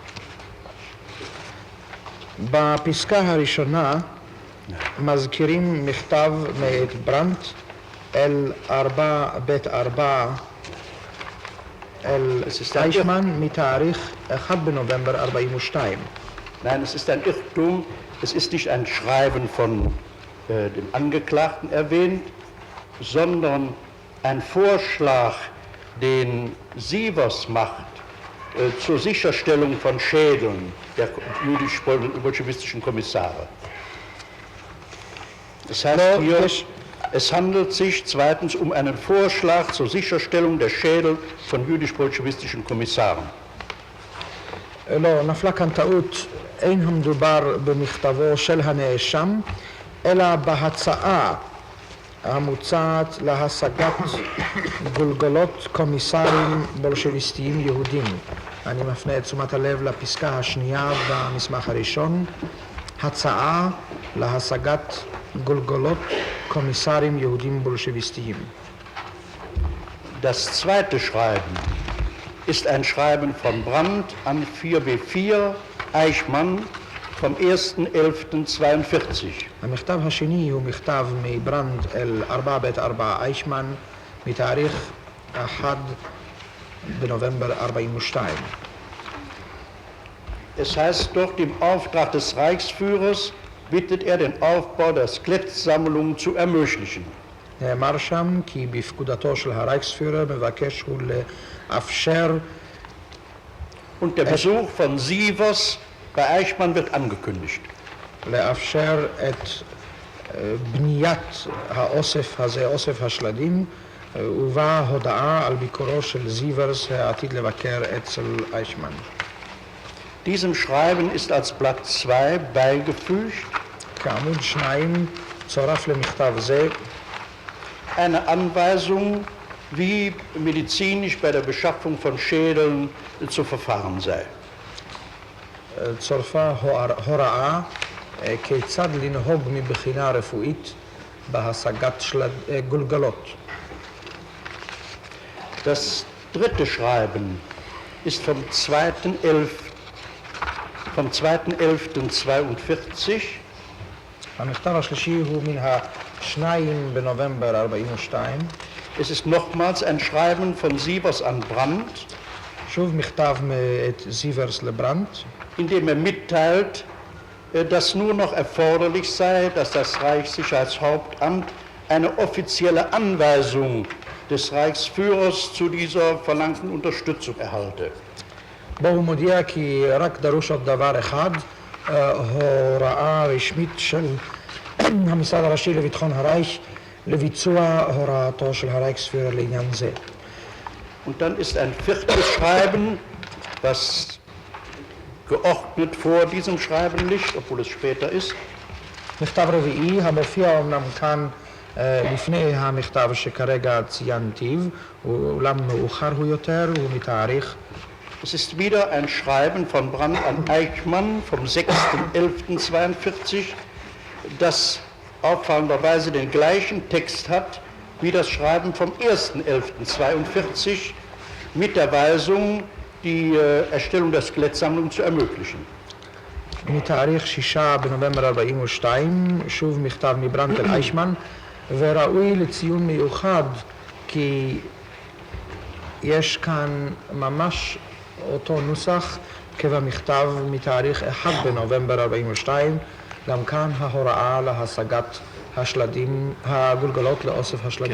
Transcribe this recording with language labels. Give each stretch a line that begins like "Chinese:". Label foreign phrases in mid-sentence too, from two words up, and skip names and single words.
Hebrew: בפסקה הראשונה מזכירים מכתב מאת ברנדט אל 4ב4 אל אייכמן מתאריך 1 בנובמבר 42.
German: Nein, es ist ein Irrtum, es ist nicht ein Schreiben von dem Angeklagten erwähnt, sondern ein Vorschlag, den Sievers macht zur Sicherstellung von Schädeln der jüdisch-bolschewistischen Kommissare. Das heißt hier, es handelt sich zweitens um einen Vorschlag zur Sicherstellung der Schädel von jüdisch-bolschewistischen Kommissaren.
Hebrew: לא, נפלה כאן טעות, אין המדובר במכתבו של הנאשם, אלא בהצעה המוצעת להשגת גולגולות קומיסרים בולשביסטיים יהודים. אני מפנה את תשומת הלב לפסקה השנייה במסמך הראשון, הצעה להשגת גולגולות קומיסרים יהודים בולשביסטיים.
German: Das zweite Schreiben ist ein Schreiben von Brandt an 4b4 Eichmann vom 1.11.42.
Hebrew: המכתב השני הוא מכתב מברנד אל 4ב4 אייכמן מתאריך 1 בנובמבר 42.
German: Es heißt dort, im Auftrag des Reichsführers bittet er den Aufbau der Skelettsammlung zu ermöglichen.
Hebrew: נאמר שם כי בפקודתו של הרייכספירר מבקש הוא לאפשר
German: Und der Besuch von Sievers bei Eichmann wird angekündigt.
Hebrew: לאפשר את בניית האוסף הזה, אוסף השלדים, ובה הודעה על ביקורו של זיברס העתיד לבקר אצל אייכמן.
German: Diesem Schreiben ist als Blatt 2 beigefügt
Hebrew: כעמוד 2 צורף למכתב זה
German: eine Anweisung, wie medizinisch bei der Beschaffung von Schädeln zu verfahren sei.
Hebrew: צורפה הוראה כיצד לנהוג מבחינה רפואית בהשגת גולגלות.
German: Das dritte Schreiben ist vom 2.11.42.
Hebrew: המכתב השלישי הוא מן ה-2 בנובמבר 42.
German: Es ist nochmals ein Schreiben von Sievers an Brandt,
Hebrew: שוב מכתב מאת זיברס לברנדט,
German: in dem er mitteilt, dass nur noch erforderlich sei, dass das Reichssicherheitshauptamt eine offizielle Anweisung des Reichsführers zu dieser verlangten Unterstützung erhalte.
Hebrew: בו הוא מודיע כי רק דרוש עוד דבר אחד, הוראה רשמית של המשרד הראשי לביטחון הרייך לביצוע הוראתו של הרייכספירר לעניין זה.
German: Und dann ist ein viertes Schreiben, was geordnet vor diesem Schreiben liegt, obwohl es später ist.
Hebrew: מכתב רביעי המופיע אומנם כאן לפני המכתב שכרגע ציינתיו, אולם מאוחר הוא יותר, הוא מתאריך.
German: Es ist wieder ein Schreiben von Brandt an Eichmann vom 6.11.42, das auffallenderweise den gleichen Text hat wie das Schreiben vom 1.11.42 mit der Weisung, die Erstellung der Skelettsammlung zu ermöglichen.
Hebrew: מתאריך 6 בנובמבר 42, שוב מכתב מברנדט אל אייכמן, וראוי לציון מיוחד כי יש כאן ממש אותו נוסח כבמכתב מתאריך 1 בנובמבר 42, גם כאן ההוראה להשגת השלדים, הגולגלות לאוסף השלדים.